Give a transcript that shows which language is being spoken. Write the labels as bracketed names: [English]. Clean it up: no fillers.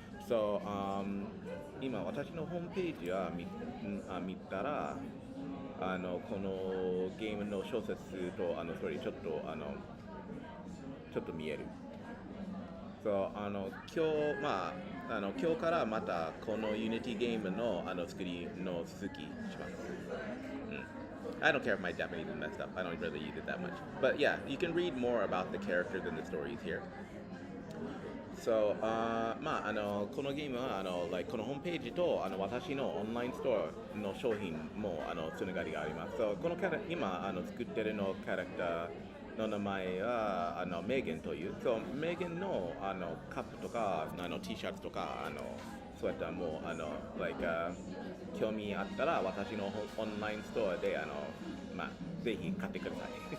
[Japanese] そう、今私のホームページは見たらこのゲームの小説とストーリーちょっと見える。そう今日今日からまたこの Unity ゲームの作りの続きします。 [English] I don't care if my Japanese is messed up. I don't really use it that much. But yeah, you can read more about the characters and the stories here. [Japanese] So, このゲームはlike このホームページと私のオンラインストアの商品もつながりがあります。 So, この今作ってるのキャラクターの名前はメーゲンという。 So, メーゲンのカップとかT シャツとかそういったもうlike 興味あったら私のオンラインストアでぜひ買ってください。